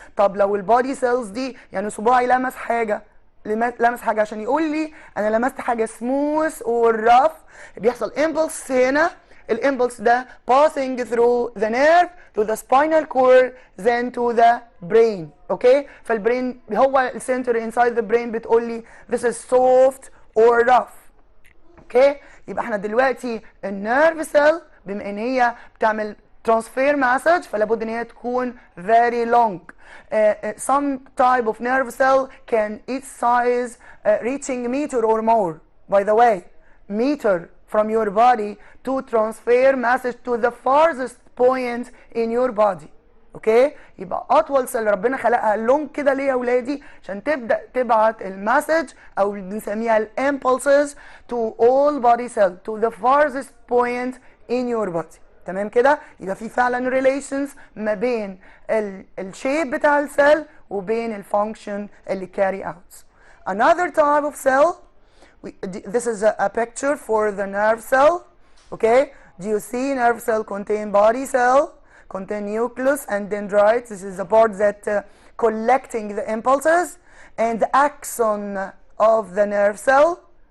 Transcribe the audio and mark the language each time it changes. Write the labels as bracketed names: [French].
[Arabic] طب لو البادي cells دي يعني صباعي لمس حاجة عشان يقول لي انا لمست حاجه سموث اور رف، بيحصل امبلس هنا. الامبلس ده [English] passing through the nerve to the spinal cord then to the brain. [Arabic] اوكي؟ فالبرين هو السنتر [English] inside the brain [Arabic] بتقول لي [English] this is soft or rough. [Arabic] اوكي؟ يبقى احنا دلوقتي النيرف سيل بما ان هي بتعمل [English] transfer message [Arabic] فلا بد ان هي تكون [English] very long. Some type of nerve cell can its size reaching meter or more. By the way, meter from your body to transfer message to the farthest point in your body. [Arabic] اوكي؟ يبقى اطول سيل ربنا خلقها لونج كده ليه يا اولادي؟ عشان تبدا تبعت المسج او بنسميها الامبulses [English] to all body cell to the farthest point in your body. [Arabic] تمام كده؟ يبقى في فعلا relations ما بين الشيب بتاع السيل وبين الفانكشن اللي [English] carry out. Another type of cell, this is a picture for the nerve cell. Okay? Do you see nerve cell contain body cell, contain nucleus and dendrites? This is the part that collecting the impulses, and the axon of the nerve cell.